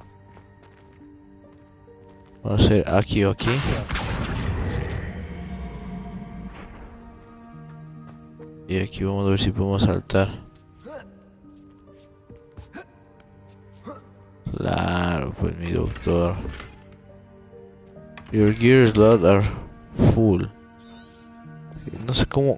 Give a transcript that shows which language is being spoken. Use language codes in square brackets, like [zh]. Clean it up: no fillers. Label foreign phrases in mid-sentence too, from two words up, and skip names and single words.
[es] Vamos a hacer aquí o aquí. Y aquí vamos a ver si podemos saltar. Claro, pues mi doctor. [en] Your gear slots are full. [es] No sé cómo.